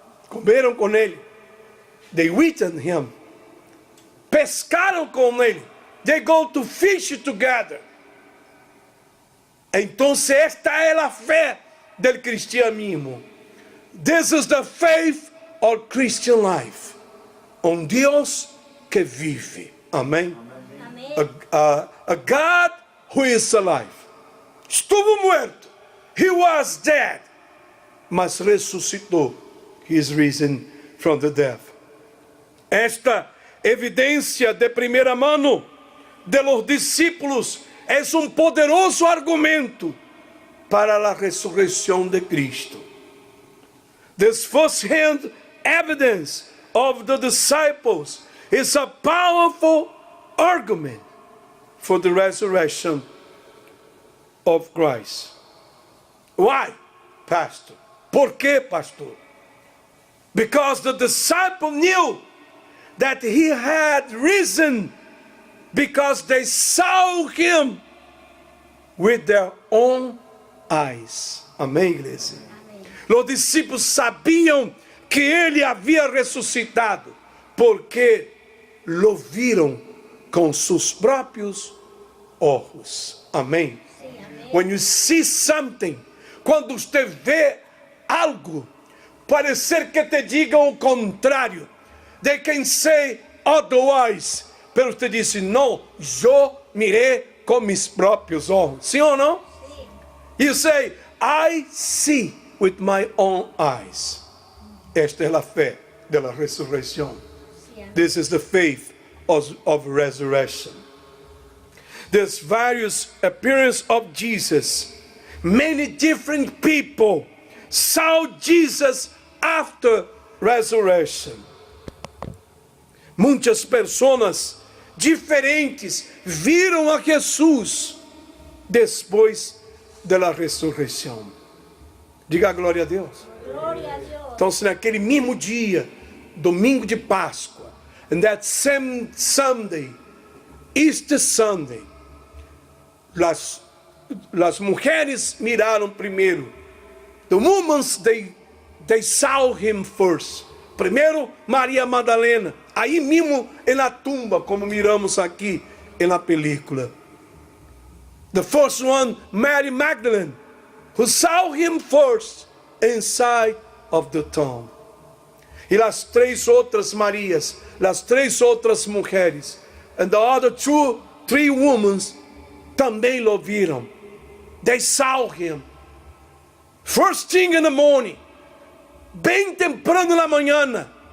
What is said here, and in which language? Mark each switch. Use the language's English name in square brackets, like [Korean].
[Portuguese] Comeram com ele, [English] they eaten him, [Portuguese] pescaram com ele, [English] they go to fish together. [Portuguese] Então esta é a fé del cristianismo. [English] This is the faith of Christian life. [Portuguese] Um Deus que vive. Amém? [English] A God who is alive. [Spanish] Estuvo muerto. [English] He was dead. [Portuguese] Mas ressuscitou. [English] He is risen from the dead. [Portuguese] Esta evidência de primeira mão de los discípulos é poderoso argumento para a ressurreição de Cristo. [English] This first-hand evidence of the disciples is a powerful argument for the resurrection of Christ. Why, Pastor? [Portuguese] Por quê, Pastor? [English] Because the disciple knew that he had risen because they saw him with their own eyes. [Portuguese] Amém, igreja? Os discípulos sabiam que ele havia ressuscitado, porque lo viram com seus próprios olhos. Amém? Sim, amém. [English] When you see something, [Portuguese] quando você vê algo, parecer que te digam o contrário, [English] they can say otherwise, [Portuguese] pero você disse, não, eu mirei com meus próprios olhos. Sim ou não? Sim. [English] You say, I see with my own eyes. [Portuguese] Esta é a fé da ressurreição. Sim, amém. [English] This is the faith of resurrection. There's various appearances of Jesus. Many different people saw Jesus after resurrection. [Portuguese] Muitas pessoas diferentes viram a Jesus depois da ressurreição. Diga glória a Deus. Glória a Deus. Então, se naquele mesmo dia, domingo de Páscoa, [English] and that same Sunday, Easter Sunday, [Portuguese] as mulheres miraram primeiro. [English] The women, they saw him first. [Portuguese] Primeiro, Maria Madalena. Aí mesmo na tumba, como miramos aqui na película. [English] The first one, Mary Magdalene, who saw him first inside of the tomb. [Portuguese] E as três outras Marias, as três outras mulheres, [English] and the other three women [Portuguese] também lo viram. [English] They saw him. First thing in the morning, [Portuguese] bem temprano na manhã.